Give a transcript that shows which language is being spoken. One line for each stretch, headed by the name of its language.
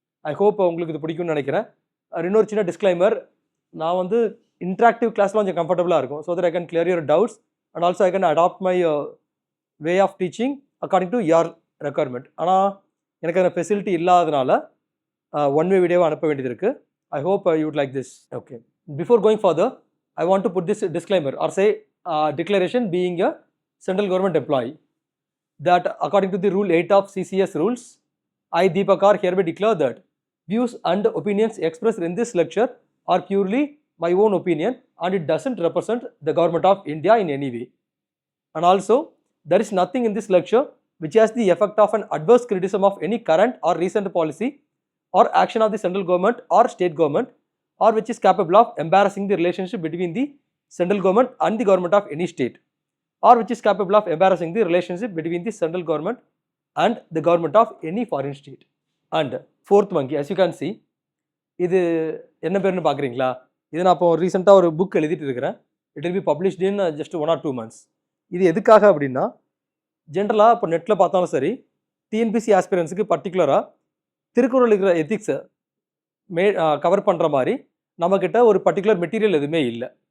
English: I hope
Tamil: உங்களுக்கு இது பிடிக்கும்னு நினைக்கிறேன். இன்னொரு சின்ன டிஸ்க்ளைமர், நான் வந்து இன்ட்ராக்டிவ் கிளாஸில் கொஞ்சம் கம்ஃபர்டபுளாக இருக்கும்.
English: So that I can clear your doubts and also I can adapt my way of teaching according to your requirement.
Tamil: ஆனால் எனக்கு அந்த ஃபெசிலிட்டி இல்லாததுனால ஒன் வே வீடியோவை அனுப்ப வேண்டியது இருக்குது.
English: I hope you would like this. Okay, before going further I want to put this disclaimer or say declaration being a central government employee that according to the rule 8 of CCS rules, I Deepak R hereby declare that views and opinions expressed in this lecture are purely my own opinion and it doesn't represent the government of India in any way. And also, there is nothing in this lecture which has the effect of an adverse criticism of any current or recent policy or action of the central government or state government, or which is capable of embarrassing the relationship between the central government and the government of any state, or which is capable of embarrassing the relationship between the central government and the government of any foreign state. And fourth monkey, as you can see,
Tamil: இது என்ன பேருன்னு பார்க்குறீங்களா? இது நான் இப்போ ரீசெண்டாக ஒரு book எழுதிட்டு இருக்கிறேன்.
English: It will be published in just 1 or 2 months.
Tamil: இது எதுக்காக அப்படின்னா, ஜென்ரலாக இப்போ நெட்டில் பார்த்தாலும் சரி, டிஎன்பிசி ஆஸ்பிரன்ஸுக்கு பர்டிகுலராக திருக்குறள் இருக்கிற எத்திக்ஸை கவர் பண்ணுற மாதிரி நம்மக்கிட்ட ஒரு பர்டிகுலர் மெட்டீரியல் எதுவுமே இல்லை.